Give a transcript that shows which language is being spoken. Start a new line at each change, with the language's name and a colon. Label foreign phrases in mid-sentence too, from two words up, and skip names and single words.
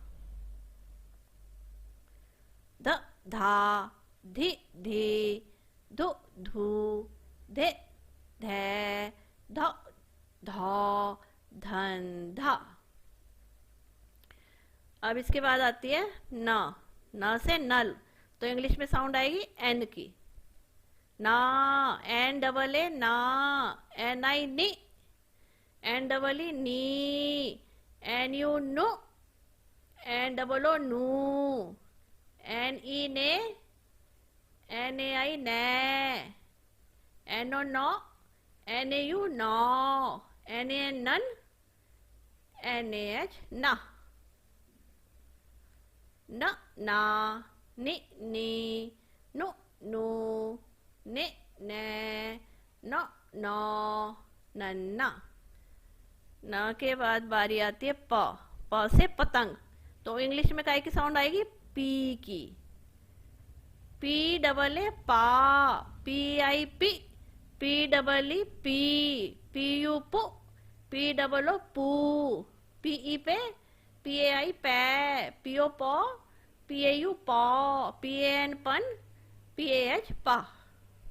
Hindi: ध धा, धि धी, धु धू, धे धै, ध धौ, धन धा। अब इसके बाद आती है न। न से नल, तो इंग्लिश में साउंड आएगी एन की।
English: ना, N double A na, N I ni, N double E ni, N U nu, N double O nu, N E ne, N A I ne, N O no, N A U no, N A N nun, N A H na.
Hindi: न ना, नि नी, नु नु, ने ने, न नो, नन्ना। न के बाद बारी आती है प। प से पतंग, तो इंग्लिश में काय की साउंड आएगी? पी की।
English: P double A pa, P I pi, P double E pi, P U pu, P double O pu, P E pe, P A I pai, P O pau, P A U pau, P A N pun, P A H pa.